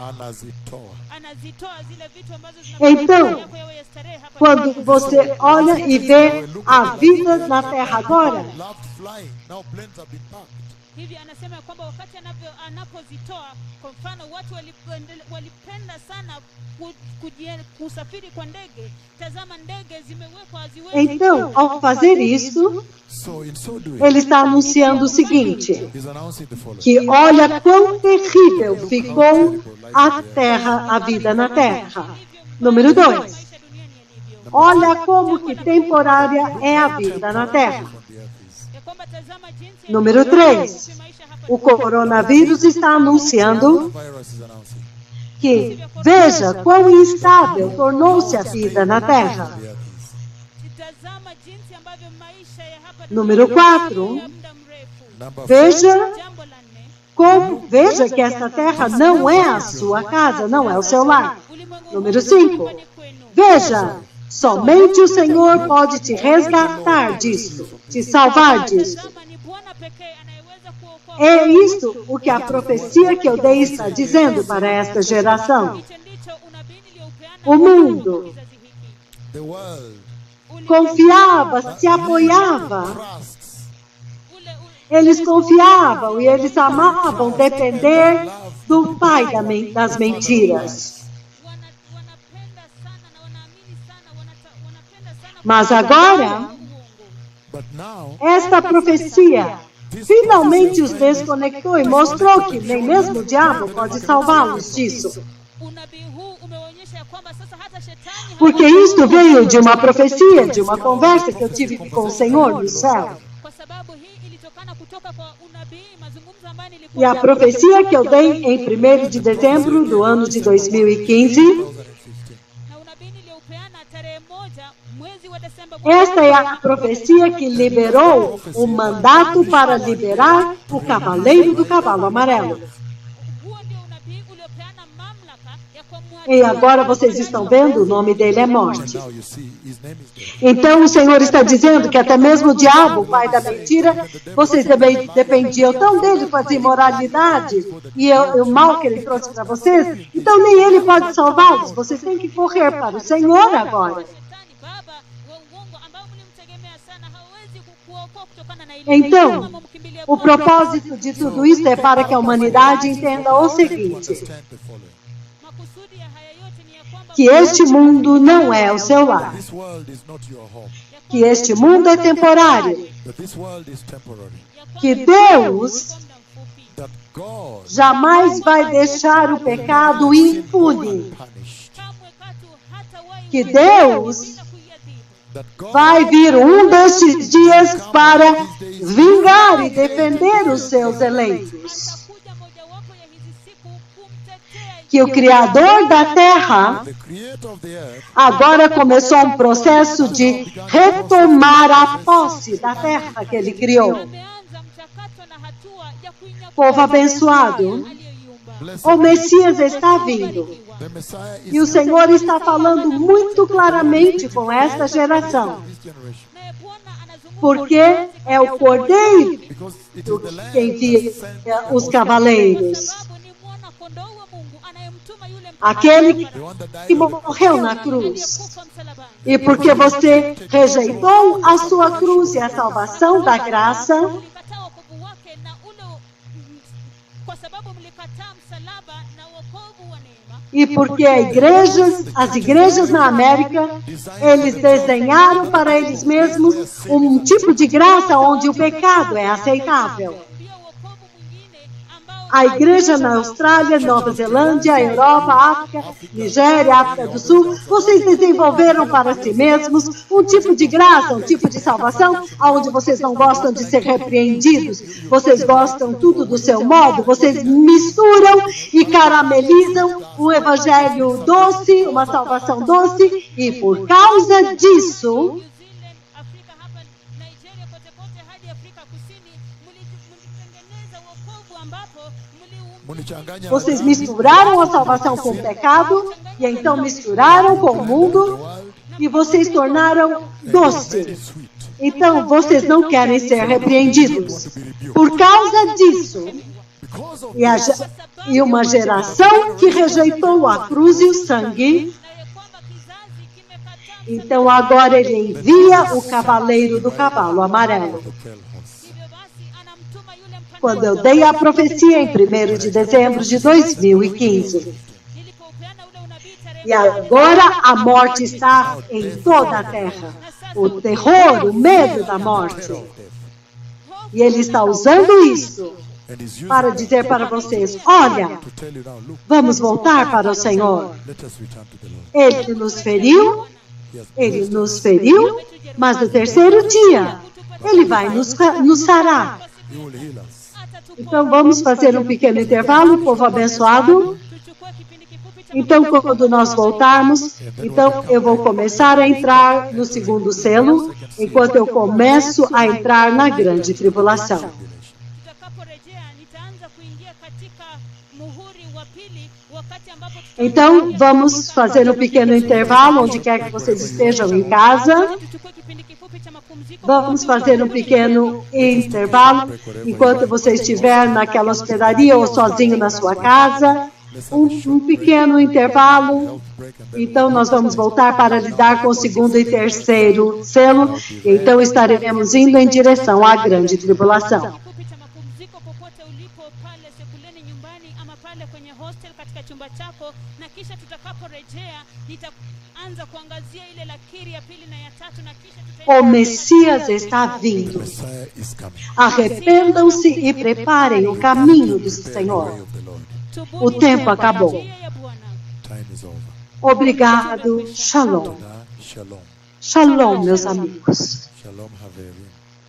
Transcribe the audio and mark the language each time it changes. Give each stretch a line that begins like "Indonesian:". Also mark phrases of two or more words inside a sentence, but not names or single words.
Swahili: anazitoa zile vitu ambazo
Portuguese: Então,
Swahili: zinafanya yako yawe ya starehe hapa
Portuguese: quando
Swahili: duniani.
Portuguese: você olha e vê a vida na Terra agora,
English: Loved flying. Now planes have been parked.
Swahili: Hivi anasema ya kwamba wakati anapozitoa, kwa mfano watu walipenda sana kusafiri kwa ndege. Tazama, ndege zimewekwa haziwezi.
Portuguese: então, ao fazer isso,
English: So in so doing,
Portuguese: ele está anunciando o seguinte,
English: he's announcing the following.
Portuguese: que olha quão terrível ficou a terra, a vida na terra. Número 2,
Swahili: Maisha duniani yalivyo.
Portuguese: olha como que temporária é a vida na terra.
Swahili: Ya kwamba tazama jinsi
Portuguese: Número 3, o coronavírus está anunciando
English: Virus is announcing.
Portuguese: que veja quão instável tornou-se a vida na terra.
Swahili: tazama jinsi ambavyo maisha ya hapa
Portuguese: Número 4,
Swahili: ya muda mrefu.
English: Number
Portuguese: veja
Swahili: Jambo la nne,
Portuguese: veja que esta terra não é a sua casa, não é o seu lar.
Swahili: ulimwengu
Portuguese: Número 5, veja, somente o Senhor pode te resgatar disso, te salvar disso.
Swahili: tazama ni Bwana pekee anayeweza kuokoa.
Portuguese: É isto o que a profecia que eu dei está dizendo para esta geração.
Swahili: Hicho ndicho unabii niliopeana
Portuguese: O mundo
Swahili: kwa kizazi hiki.
English: the world
Portuguese: confiava, se apoiava.
English: trusts
Portuguese: Eles confiavam e eles amavam depender do pai das mentiras.
Swahili: Wanapenda sana na wanaamini sana, wanapenda sana
Portuguese: Mas agora,
Swahili: uongo.
English: but now
Portuguese: esta profecia finalmente os desconectou e mostrou que nem mesmo o diabo pode salvá-los disso.
Swahili: Unabii huu umeonyesha ya kwamba sasa hata shetani
Portuguese: Porque isto veio de uma profecia, de uma conversa que eu tive com o Senhor no céu.
Swahili: kwa sababu hii ilitokana kutoka kwa unabii, mazungumzo ambayo
Portuguese: E
Swahili: nilikuwa
Portuguese: a profecia que eu dei em 1º de dezembro do ano de 2015, 2015.
Swahili: na unabii niliopeana tarehe 1 mwezi wa Desemba.
Portuguese: esta é a profecia que liberou o mandato para liberar o cavaleiro do cavalo amarelo.
Swahili: Huo ndio unabii uliopeana mamlaka ya
Portuguese: E agora vocês estão vendo, o nome dele é morte.
English: Now you see, his name is death.
Portuguese: Então o Senhor está dizendo que até mesmo o diabo, o pai da mentira, vocês dependiam tão dele com as imoralidades e o mal que ele trouxe para vocês, então nem ele pode salvá-los. Vocês têm que correr para o Senhor agora.
Swahili: Shetani baba wa uongo ambao mlimtegemea sana hawezi kukuokoa kutokana na ile.
Portuguese: Então, o propósito de tudo isso é para que a humanidade entenda o seguinte,
English: Understand the following.
Swahili: Makusudi ya haya yote ni ya kwamba
Portuguese: que este mundo não é o seu lar,
English: This world is not your home.
Portuguese: que este mundo é temporário,
English: That this world is temporary.
Portuguese: que Deus
Swahili: kwa muda mfupi
English: That God
Portuguese: jamais vai deixar o pecado impune,
English: punished.
Swahili: kamwe katu hatawahi
Portuguese: que Deus
Swahili: bila kuiadhibu.
English: That God
Portuguese: vai vir destes dias para vingar e defender os seus eleitos.
Swahili: Atakuja mojawapo ya hizi siku kumtetea
Portuguese: Que o Criador da Terra
English: the creator of the earth
Portuguese: agora começou um processo de retomar a posse da terra que ele criou.
Swahili: ameanza mchakato na hatua ya kuinyakua
Portuguese: Povo abençoado,
Swahili: aliyeiumba.
English: blessed.
Portuguese: o Messias está vindo.
English: The Messiah is
Portuguese: E o Senhor está falando muito claramente com esta geração,
English: this generation.
Swahili: Naye Bwana anazungumza
Portuguese: porque é o Cordeiro
English: Because it is the Lamb
Portuguese: que envia
English: that sent
Portuguese: os cavaleiros,
Swahili: sababu ni mwana kondoo wa Mungu anayemtuma yule
Portuguese: aquele
English: the one that died
Portuguese: que
English: on the cross.
Portuguese: morreu na cruz.
Swahili: aliyekufa msalabani.
Portuguese: E porque você rejeitou a sua cruz e a salvação da graça,
Swahili: Mlikataa wokovu wake na ule kwa sababu mlikataa msalaba na wokovu wa neema.
Portuguese: e porque as igrejas na América, eles desenharam para eles mesmos um tipo de graça onde o pecado é aceitável.
Swahili: Ndio wokovu mwingine ambao
Portuguese: A igreja na Austrália, Nova Zelândia, Europa, África, Nigéria, África do Sul, vocês desenvolveram para si mesmos um tipo de graça, um tipo de salvação, onde vocês não gostam de ser repreendidos, vocês gostam tudo do seu modo, vocês misturam e caramelizam um evangelho doce, uma salvação doce, e por causa disso,
English: New Zealand,
Swahili: Afrika hapa Nigeria, kote kote hadi Afrika Kusini, mlitengeneza wokovu ambapo Mulichanganya
Portuguese: vocês misturaram a salvação com o pecado, e então misturaram com o mundo, e vocês tornaram doce.
English: sweet.
Portuguese: Então, vocês não querem ser repreendidos. Por causa disso,
English: because of
Portuguese: E uma geração que rejeitou a cruz e o sangue.
Swahili: na ya kwamba kizazi kimekataa
Portuguese: Então agora ele envia o cavaleiro do cavalo amarelo.
English: the pale horse.
Swahili: hivyo basi anamtuma yule
Portuguese: Quando eu
Swahili: mpandaji
Portuguese: dei a profecia em 1º de dezembro de 2015.
Swahili: nilipoupeana ule unabii tarehe
Portuguese: E agora a morte está em toda a terra. O terror, o medo da morte. E ele está usando isso
English: And he's using
Portuguese: para dizer para vocês, olha,
English: to tell you now, look,
Portuguese: vamos voltar para o Senhor.
English: let us return to the Lord.
Portuguese: Ele nos feriu,
English: He has
Portuguese: ele nos feriu, mas no terceiro dia ele vai nos sarar.
English: He will heal us.
Portuguese: Então vamos fazer um pequeno intervalo, povo abençoado.
Swahili: tuchukue kipindi kifupi cha
Portuguese: Então quando nós voltarmos, então eu vou começar a entrar no segundo selo, enquanto eu começo a entrar na grande tribulação.
Swahili: tutakaporejea nitaanza kuingia katika muhuri wa pili wakati ambapo
Portuguese: Então vamos fazer um pequeno intervalo, onde quer que vocês estejam em casa.
Swahili: tuchukue kipindi kifupi cha mapumziko
Portuguese: Vamos fazer um pequeno intervalo, enquanto você estiver naquela hospedaria ou sozinho na sua casa. Um pequeno intervalo. Então nós vamos voltar para lidar com o segundo e terceiro selo. Então estaremos indo em direção à grande tribulação.
Swahili: kifupi cha mapumziko popote ulipo pale sebuleni nyumbani ama pale kwenye hostel katika chumba chako, na kisha tutakaporejea nitaanza kuangazia ile lakiri ya pili na ya tatu, na kisha
Portuguese: O Messias está vindo.
English: Messiah is coming.
Portuguese: Arrependam-se e preparem o caminho do Senhor.
English: Way of the Lord.
Portuguese: O tempo acabou.
Swahili: njia ya Bwana.
English: Time is over.
Portuguese: Obrigado. Shalom. Shalom. Shalom, meus amigos.
Hebrew: Shalom, Haverim.